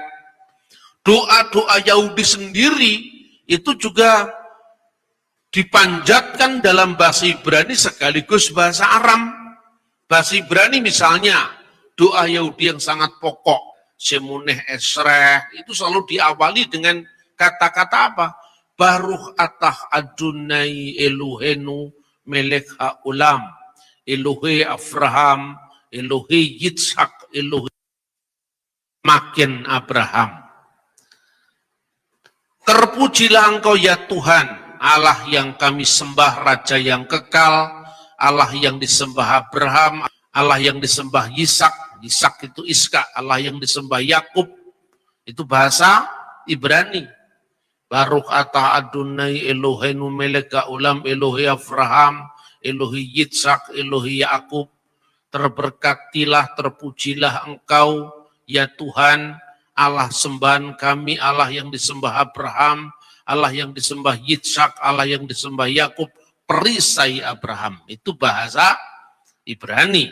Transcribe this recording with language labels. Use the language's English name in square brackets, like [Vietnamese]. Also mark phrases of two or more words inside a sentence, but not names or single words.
[Indonesian] Doa-doa Yahudi sendiri itu juga dipanjatkan dalam bahasa Ibrani sekaligus bahasa Aram. Bahasa Ibrani misalnya, doa Yahudi yang sangat pokok, Shemoneh Esreh, itu selalu diawali dengan kata-kata apa? [Hebrew] ברוך אתה אדוני אלוהינו מלך העולם, אלוהי אברהם, אלוהי יצחק, אלוהי מגן אברהם. [Indonesian] Terpujilah Engkau ya Tuhan, Allah yang kami sembah, Raja yang kekal, Allah yang disembah Abraham, Allah yang disembah Yitzhak, Yitzhak itu Iska, Allah yang disembah Yakub, itu bahasa Ibrani. [Hebrew] ברוך אתה אדוני אלוהינו מלך העולם, אלוהי אברהם, אלוהי יצחק, אלוהי יעקב. [Indonesian] Terberkatilah, terpujilah Engkau ya Tuhan, Allah sembahan kami, Allah yang disembah Abraham, Allah yang disembah Yitzhak, Allah yang disembah Yakub, perisai Abraham. Itu bahasa Ibrani.